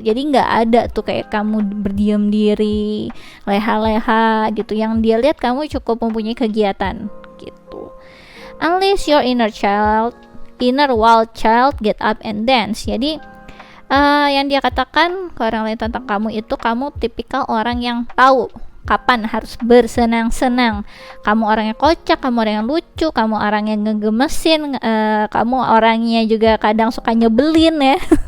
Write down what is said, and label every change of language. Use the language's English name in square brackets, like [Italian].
[Indonesian] Jadi nggak ada tuh kayak kamu berdiam diri, leha-leha gitu. Yang dia lihat kamu cukup mempunyai kegiatan gitu. [English] Unless your inner wild child get up and dance. [Indonesian] Jadi yang dia katakan ke orang lain tentang kamu itu, kamu tipikal orang yang tahu kapan harus bersenang-senang. Kamu orangnya kocak, kamu orang yang lucu, kamu orang yang ngegemesin, kamu orangnya juga kadang suka nyebelin ya.